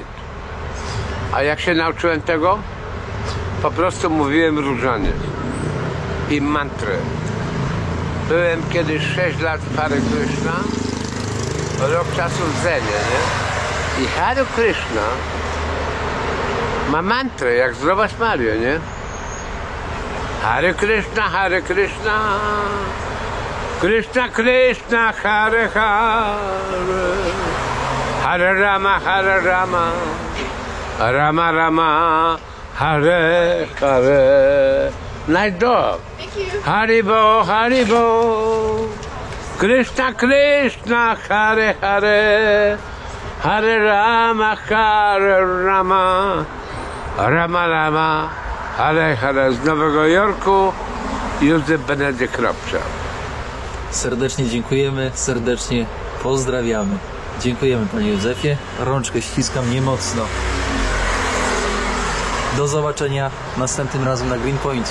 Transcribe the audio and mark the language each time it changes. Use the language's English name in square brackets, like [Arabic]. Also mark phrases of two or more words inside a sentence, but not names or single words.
[Polish] A jak się nauczyłem tego? Po prostu mówiłem różaniec i mantrę. Byłem kiedyś 6 lat w Hare Krishna, rok czasu w Zenie, nie? I Hare Krishna ma mantrę, jak zdrowaś Mario, nie? [Sanskrit] Hare Krishna, Hare Krishna, Krishna Krishna, Hare Hare, Hare Rama, Hare Rama, Rama Rama, Hare Hare. [English] Nice dog. Thank you. [Sanskrit] Haribo, Haribo. Krishna Krishna, Hare Hare, Hare Rama, Hare Rama, Rama Rama, Hare Hare. [Polish] Z Nowego Jorku Józef Benedykt Hrabcza. Serdecznie dziękujemy, serdecznie pozdrawiamy. Dziękujemy, panie Józefie. Rączkę ściskam niemocno. Do zobaczenia następnym razem na Greenpoincie.